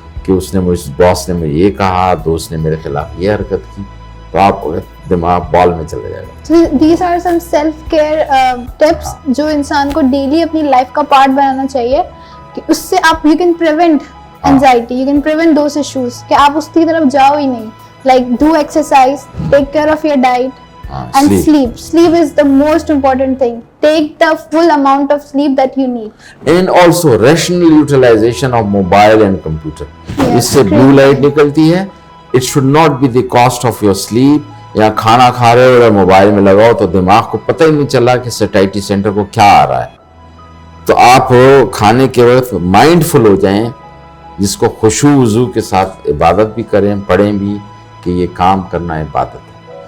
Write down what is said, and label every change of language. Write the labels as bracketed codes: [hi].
[ur] کہ اس نے مجھ باس نے مجھے یہ کہا, دوست نے میرے خلاف یہ حرکت کی, تو آپ دماغ بال میں چلا جائے گا. [en] So these are some self-care tips [ur] جو انسان کو ڈیلی اپنی لائف کا پارٹ بنانا چاہیے, کہ اس سے آپ [en] you can prevent anxiety, you can prevent those issues, [ur] کہ آپ اس کی طرف جاؤ ہی نہیں. [en] Like do exercise, take care of your diet, and sleep. Sleep is the most important thing. Take the full amount of sleep that you need. And also rational utilization of mobile and computer. [ur] اس سے blue light نکلتی ہے. [en] It should not be the cost of your sleep. [ur] یا کھانا کھا رہے ہو اور mobile میں لگاؤ تو دماغ کو پتہ ہی نہیں چلا کہ سیٹائٹی سینٹر کو کیا آ رہا ہے. تو آپ کھانے کے وقت مائنڈ فل ہو جائیں, جس کو خشوع وضو کے ساتھ عبادت بھی کریں, پڑھیں بھی کہ یہ کام کرنا عبادت ہے.